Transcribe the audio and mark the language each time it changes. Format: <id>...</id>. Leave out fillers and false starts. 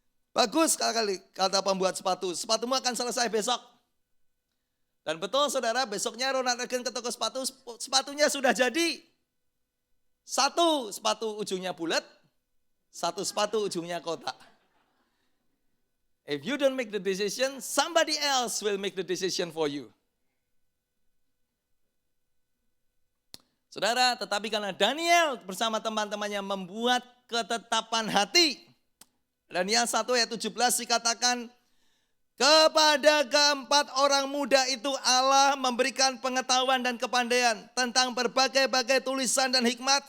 <id>Bagus kali kata pembuat sepatu, sepatumu akan selesai besok. Dan betul saudara, besoknya Ronald Reagan ke toko sepatu, sepatunya sudah jadi. 1 sepatu ujungnya bulat, 1 sepatu ujungnya kotak.</id> <en>If you don't make the decision, somebody else will make the decision for you.</en> <id>Saudara, tetapi karena Daniel bersama teman-temannya membuat ketetapan hati. Daniel 1 ayat 17 dikatakan, kepada keempat orang muda itu Allah memberikan pengetahuan dan kepandaian tentang berbagai-bagai tulisan dan hikmat.</id>